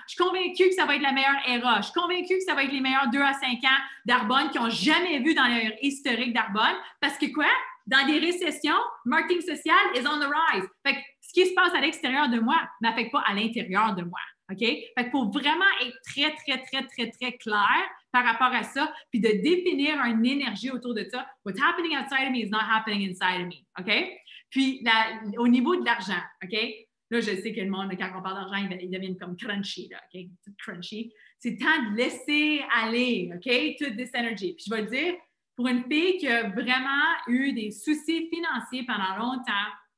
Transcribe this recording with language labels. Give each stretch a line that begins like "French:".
French: Je suis convaincue que ça va être la meilleure era. Je suis convaincue que ça va être les meilleurs 2 à 5 ans d'Arbonne qu'ils n'ont jamais vu dans leur historique d'Arbonne. Parce que quoi? Dans des récessions, marketing social
English: is on the rise.
French: Fait que ce qui se passe à l'extérieur de moi n'affecte pas à l'intérieur de moi. OK? Fait qu'il faut vraiment être très, très, très, très, très clair par rapport à ça, puis de définir une énergie autour de ça.
English: What's happening outside of me is not happening inside of me. OK?
French: Puis, au niveau de l'argent, OK? Là, je sais que le monde, quand on parle d'argent, ils deviennent comme crunchy, là, OK? Crunchy. C'est temps de laisser aller, OK? Toute
English: this energy.
French: Puis, je vais le dire, pour une fille qui a vraiment eu des soucis financiers pendant longtemps,